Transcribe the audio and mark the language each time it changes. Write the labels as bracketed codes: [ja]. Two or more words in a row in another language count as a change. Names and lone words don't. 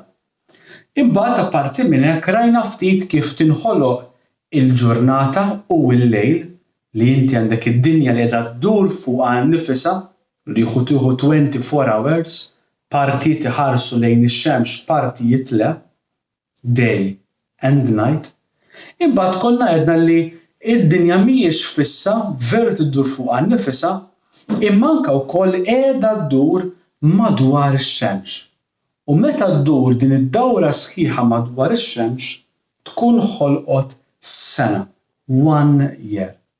[mt] Imbagħad apparti minn hekk rajna ftit kif tinħoloq il-ġurnata u l-lejl li inti għandek id-dinja li qiegħda ddur fuqha nnifisha li tieħu 24 hours, partijiet iħarsu lejn ix-xemx, partijiet le, [en] day and night. [mt] Imbagħad kollha għedna li id-dinja mhijiex fissa veru tiddur fuqha nnifisha, imma anke wkoll qiegħda ddur madwar ix-xemx. U meta ddur din id-dawra sħiħa madwar ix-xemx tkun ħolqot sena, 1 year.